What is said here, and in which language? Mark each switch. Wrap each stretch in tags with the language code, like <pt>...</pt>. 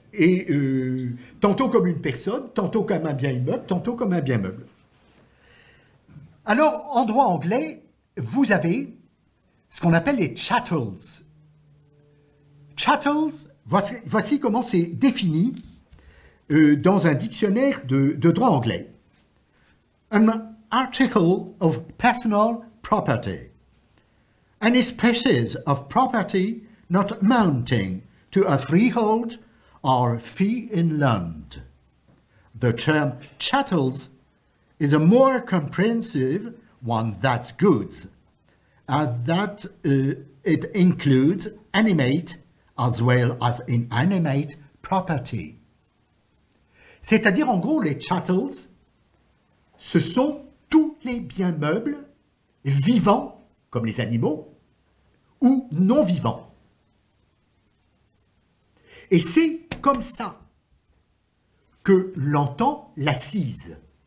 <fr>Et tantôt comme une personne, tantôt comme un bien immeuble, tantôt comme un bien meuble. Alors, en droit anglais, vous avez ce qu'on appelle les chattels. Chattels, voici comment c'est défini dans un dictionnaire de droit anglais.</fr> <en>An article of personal property. Any species of property not amounting to a freehold or fee in land. The term chattels is a more comprehensive one than goods, as that it includes animate as well as inanimate property.</en> <fr>C'est-à-dire, en gros, les chattels, ce sont tous les biens meubles vivants, comme les animaux, ou non vivants. Et c'est comme ça que l'entend l'assise.</fr>